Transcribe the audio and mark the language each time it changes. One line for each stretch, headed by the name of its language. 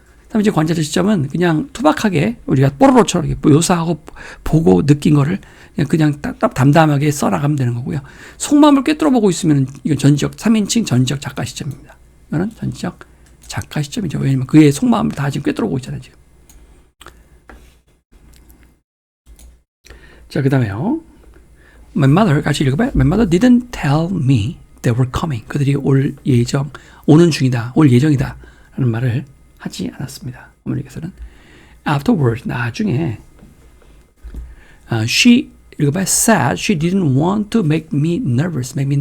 Korean: 3인칭 관찰자 시점은 그냥 투박하게 우리가 뽀로로처럼 이렇게 묘사하고 보고 느낀 거를 그냥 담담하게 써나가면 되는 거고요. 속마음을 꿰뚫어보고 있으면 이건 3인칭 전지적 작가 시점입니다. 이거는 전지적 작가 시점이죠. 왜냐면 그의 속마음을 다 지금 꿰뚫어보고 있잖아요, 지금. 자, 그 다음에요.
English: My mother,
Korean: 같이 읽어봐요.
English: My mother didn't tell me they were coming.
Korean: 그들이 오는 중이다, 올 예정이다. 라는 말을 하지 않았습니다. 어머니께서는.
English: Afterwards,
Korean: 나중에, she, 읽어봐요.
English: Said she didn't want to make me nervous.